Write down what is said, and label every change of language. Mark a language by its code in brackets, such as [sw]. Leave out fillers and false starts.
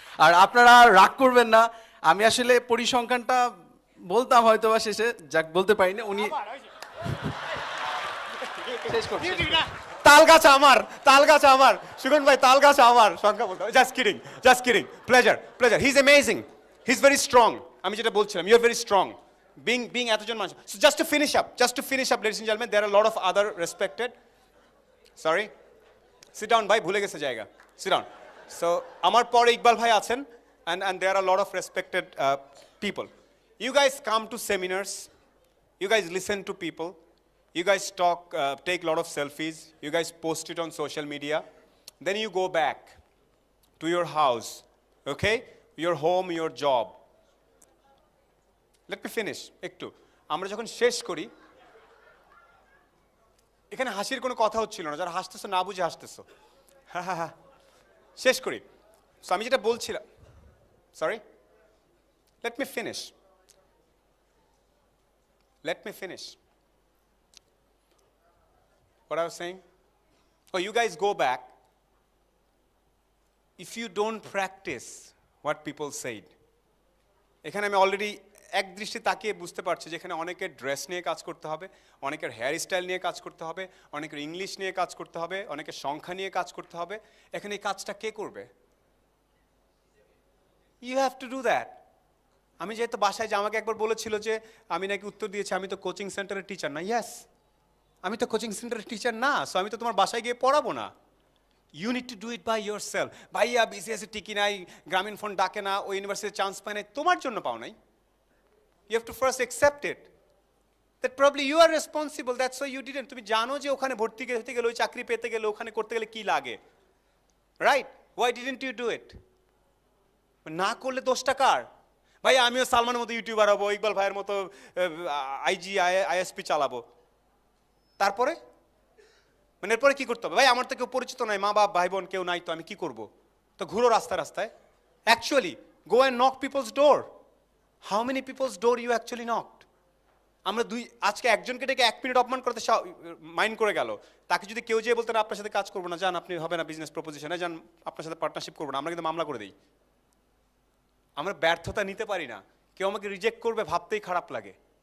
[bn] আর আপনারা রাগ করবেন না, আমি আসলে পরিসংখ্যানটা বলতাম হয়তো বা শেষে, যাক বলতে পারি না। উনি তাল গাছ আমার, তাল গাছ আমার, সুগন ভাই তাল গাছ আমার, সংখ্যা বলতে। [en] Just kidding, just kidding, pleasure, pleasure. He is amazing, he is very strong. [bn] আমি যেটা বলছিলাম, [en] You are very strong. [bn] Being এতজন মানুষ। [en] So just to finish up, ladies and gentlemen, there are a lot of other respected. Sorry, sit down, bhai, [bn] bhule geche jayega. [en] Sit down. So [bn] amar pore Iqbal bhai achen, [en] and there are a lot of respected people. You guys come to seminars, you guys listen to people, you guys talk, take a lot of selfies, you guys post it on social media, then you go back to your house, okay, your home, your job. Let me finish একটু। [bn] আমরা যখন শেষ করি, এখানে হাসির কোনো কথা হচ্ছিল না, যারা হাসতেছো না বুঝে হাসতেছো। হ্যাঁ হ্যাঁ হ্যাঁ, শেষ করি। [en] so [bn] আমি যেটা বলছিলাম, [en] Sorry, let me finish, let me finish what I was saying. Oh, you guys go back. If you don't practice what people said, [bn] এখানে আমি অলরেডি এক দৃষ্টি তাকিয়ে বুঝতে পারছি যে এখানে অনেকের ড্রেস নিয়ে কাজ করতে হবে, অনেকের হেয়ার স্টাইল নিয়ে কাজ করতে হবে, অনেকের ইংলিশ নিয়ে কাজ করতে হবে, অনেকের সংখ্যা নিয়ে কাজ করতে হবে। এখানে এই কাজটা কে করবে? [en] You have to do that. [bn] আমি যেহেতু বাসায় যে আমাকে একবার বলেছিল যে আমি নাকি উত্তর দিয়েছি আমি তো কোচিং সেন্টারের টিচার না। ইয়েস, আমি তো কোচিং সেন্টারের টিচার না, সো আমি তো তোমার বাসায় গিয়ে পড়াবো না। [en] You need to do it by yourself. [bn] ভাইয়া বিসিএসে টিকি নাই, গ্রামীণ ফোন ডাকে না, ওই ইউনিভার্সিটিতে চান্স পায় নাই, তোমার জন্য পাও নাই। [en] You have to first accept it that probably you are responsible, that's why you didn't. [bn] তুমি জানো যে ওখানে ভর্তি হতে গেলে, ওই চাকরি পেতে গেলে, ওখানে করতে গেলে কি লাগে, right? [en] why didn't you do it? [bn] না করলে দোষটা কার? ভাই আমিও সালমানের মতো ইউটিউবার হবো, ইকবাল ভাইয়ের মতো আইজি আইএসপি চালাবো, তারপরে মানে এরপরে কি করতে হবে? ভাই আমার তো কেউ পরিচিত নাই, মা বাপ ভাই বোন কেউ নাই, তো আমি কি করব? তো ঘুরো রাস্তায় রাস্তায়। [en] Actually go and knock people's door. How many people's door you actually knocked? [bn] আমরা আজকে একজনকে ডেকে 1 মিনিট অপমান করতে মাইন্ড করে গেল, তাকে যদি কেউ যেয়ে বলতেন আপনার সাথে কাজ করবো না, যান আপনি হবে না বিজনেস প্রপোজিশনে, যান আপনার সাথে পার্টনারশিপ করবো না, আমরা কিন্তু মামলা করে দিই। আমরা ব্যর্থতা নিতে পারি না, কেউ আমাকে রিজেক্ট করবে ভাবতেই খারাপ লাগে।